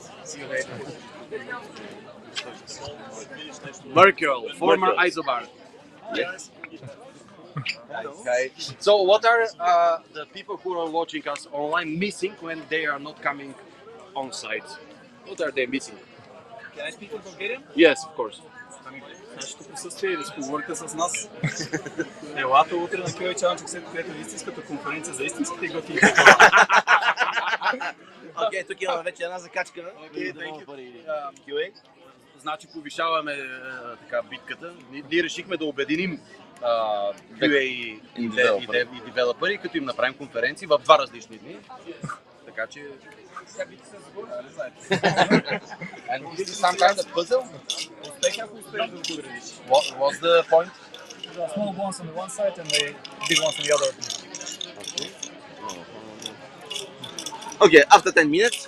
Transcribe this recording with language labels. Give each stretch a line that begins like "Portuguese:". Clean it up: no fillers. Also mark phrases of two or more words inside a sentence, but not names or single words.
English: See you later. Merkel, former Isobar. Yes. Okay. So, what are the people who are watching us online missing when they are not coming on site? What are they missing? Can I speak in Bulgarian? Yes, of course.
Bulgarian: Нашето присъствие или поговорка с нас. Елата утре на QA Challenge, където е истинската конференция за истинските готини хора. Окей, тук имаме вече една закачка.
English: Okay, thank you. QA.
Bulgarian: Значи повишаваме така битката. Ние решихме да обединим QA и девелопери, като им направим конференции в два различни дни. Така че...
English: And this is some kind of puzzle? What was the point? Small ones on the one side and the big ones on the other. Okay, after 10 minutes.